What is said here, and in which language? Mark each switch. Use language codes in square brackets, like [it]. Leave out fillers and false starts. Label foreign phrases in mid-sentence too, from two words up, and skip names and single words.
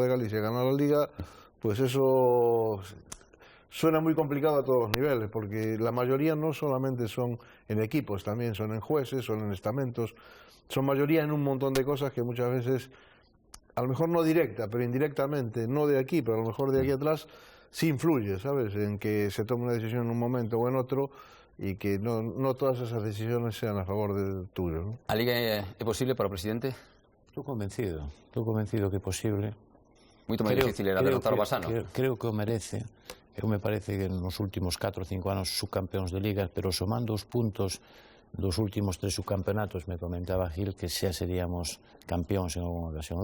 [es] de Galicia a ganar la Liga, pues eso suena muy complicado a todos los niveles, porque la mayoría no solamente son en equipos, también son en jueces, son en estamentos, son mayoría en un montón de cosas que muchas veces, a lo mejor no directa, pero indirectamente, no de aquí, pero a lo mejor de aquí atrás, sí influye, ¿sabes?, en que se tome una decisión en un momento o en otro, y que no todas esas decisiones sean a favor del tuyo, ¿no? [gl] A Liga é posible para o presidente? Estou convencido que é posible. Moito máis difícil era derrotar o Basano. Creo que o merece. Eu me parece que nos últimos 4 ou 5 anos subcampeóns de ligas, pero somando os puntos dos últimos 3 subcampeonatos, me comentaba Gil que xa seríamos campeóns en alguna ocasión.